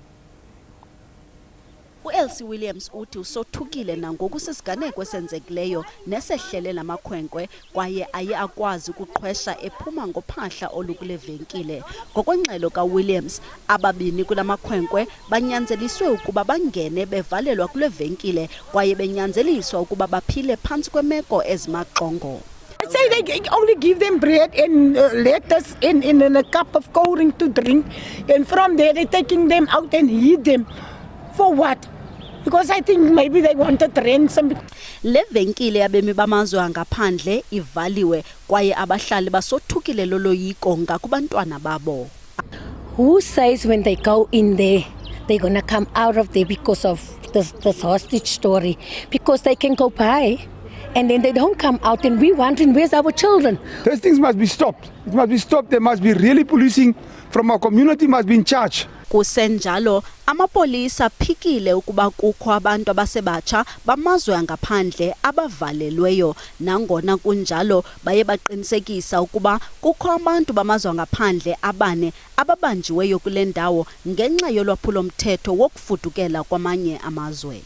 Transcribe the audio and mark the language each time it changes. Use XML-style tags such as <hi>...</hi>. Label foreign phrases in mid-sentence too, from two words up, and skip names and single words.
<xh>Elsie Williams uthi usothukile nangoku sisiganeko esenzekileyo nesehlele namakhwenkwe kwaye aye akwazi ukuqhwesha ephuma ngophahla olukule venkile. Ngokwengxelo kaWilliams, ababini kulamakhwenkwe banyanzeliswe ukuba bangene bevalelwa kule venkile kwaye benyanzeliswa ukuba baphile phantsi kwemeko ezimaxongo.</xh> <en>I say they only give them bread and lettuce in a cup of cold drink to drink, and from there they're taking them out and heat them. For what? Because I think maybe they wanted ransom.</en> <xh>Le venkile yabemi bamazwe angaphandle ivaliwe kwaye abahlali basothukile loloyiko ngakubantwana babo.</xh> <en>Who says when they go in there they're going to come out of there because of this hostage story? Because they can go buy and then they don't come out, and we're wondering, where's our children? Those things must be stopped. It must be stopped. There must be really policing from our community, must be in charge.</en> <xh>Kusenjalo amapolisa phikile ukuba kukho abantu abasebatsha bamazwe angaphandle abavalelweyo, nangona kunjalo baye baqinisekisa ukuba kukho abantu bamazwe angaphandle abane ababanjiweyo kule ndawo ngenxa yolwaphulo-mthetho wokufudukela kwamanye amazwe.</xh>